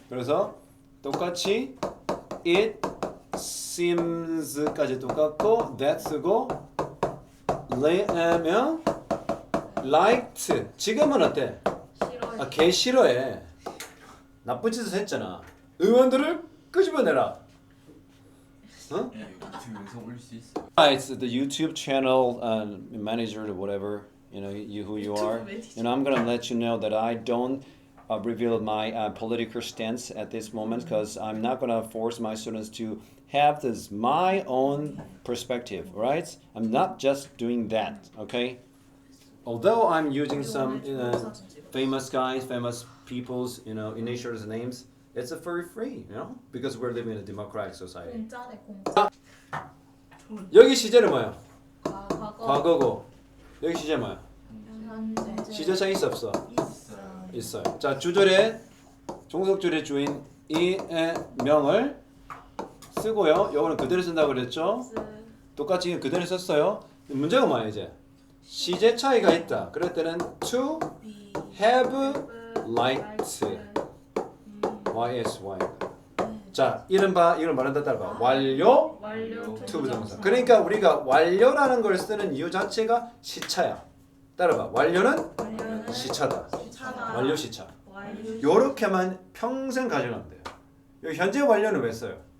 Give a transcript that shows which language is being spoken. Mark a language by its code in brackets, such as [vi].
[ko] 그래서 똑같이 [en] it seems [ko] 까지 똑같고 that 쓰고 lay면 liked. 지금은 어때? 싫어해. 아, 개 싫어해. 나쁜 짓을 했잖아. 의원들을 끄집어내라. 어? 유튜브 영상 올릴 수 있어. [en] It's the YouTube channel manager or whatever, you know, who you are. And I'm gonna let you know that I don't reveal my political stance at this moment because I'm not gonna force my students to have this my own perspective, right? I'm not just doing that, okay? Although I'm using some famous guys, famous people's, initials names, It's for free, because we're living in a democratic society. [ko] 공짜네 공짜. 여기 시제는 뭐야? 과거. 과거고. 여기 시제 뭐야? 현재. 시제차 있어 없어? 있어요. 있어요. 자, 주절의 종속줄의 주인 이의 명을 쓰고요. 요거는 그대로 쓴다고 그랬죠? 똑같이 그대로 썼어요. 문제가 뭐야 이제? 시제 차이가 있다. 그럴 때는 [en] to have liked [ko] YSY. 자, 이른바 이걸 말한다 따라봐. 완료 완료 to 부정사. 그러니까 우리가 완료라는 걸 쓰는 이유 자체가 시차야. 따라봐. 완료는 완료는 시차다. 시차다. 완료 시차. 완료. 요렇게만 평생 가져가면 돼요. 여기 현재 완료는 왜 써요?